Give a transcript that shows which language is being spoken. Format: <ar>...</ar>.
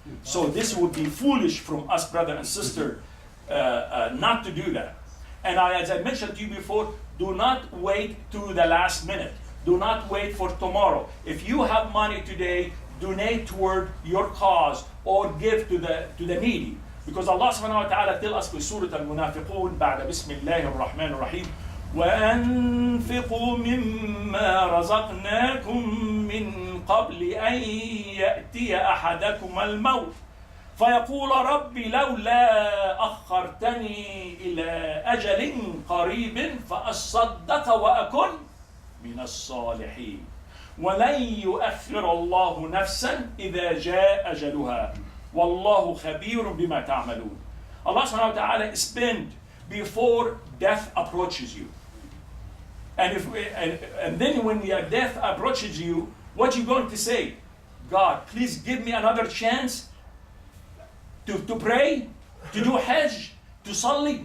<en>So this would be foolish from us, brother and sister, not to do that. And as I mentioned to you before, do not wait to the last minute. Do not wait for tomorrow. If you have money today, donate toward your cause or give to the needy. Because Allah subhanahu wa ta'ala tell us in Surah Al-Munafiqun,</en> <ar>بعد بسم الله الرحمن الرحيم, وَأَنفِقُوا مِمَّا رَزَقْنَاكُم مِّن قَبْلِ أَن يَأْتِيَ أَحَدَكُمَ الْمَوْتُ فَيَقُولَ رَبِّ لَوْلَا أَخَّرْتَنِي إِلَى أَجَلٍ قَرِيبٍ فَأَصَّدَّقَ وَأَكُنْ مِنَ الصَّالِحِينَ وَلَن يُؤَخِّرَ اللَّهُ نَفْسًا إِذَا جَاءَ أَجَلُهَا وَاللَّهُ خَبِيرٌ بِمَا تَعْمَلُونَ.</ar> <en>Allah subhanahu wa ta'ala spend before death approaches you. And then when your death approaches you, what you going to say? God, please give me another chance to pray, to do hajj, to salli?</en>